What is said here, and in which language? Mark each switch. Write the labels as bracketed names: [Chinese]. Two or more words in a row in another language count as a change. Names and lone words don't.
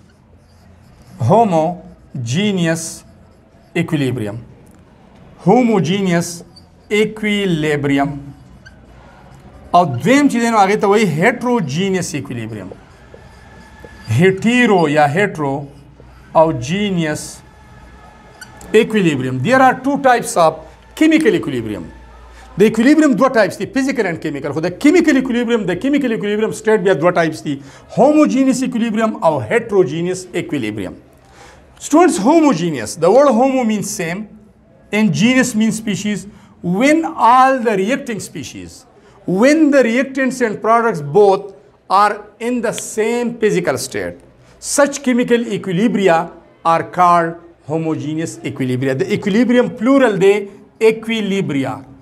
[English] equilibrium homogeneous equilibrium [Pashto] او دویم چې دینو هغه ته وایي [English] heterogeneous equilibrium hetero یا hetero او geneous equilibrium there are two types of chemical equilibrium the equilibrium two types the physical and chemical خو the chemical equilibrium state بیا two types the homogeneous equilibrium او heterogeneous equilibrium students homogeneous the word homo means same and genus means species when all the reacting species when the reactants and products both are in the same physical state such chemical equilibria are called homogeneous equilibria the equilibrium plural de equilibria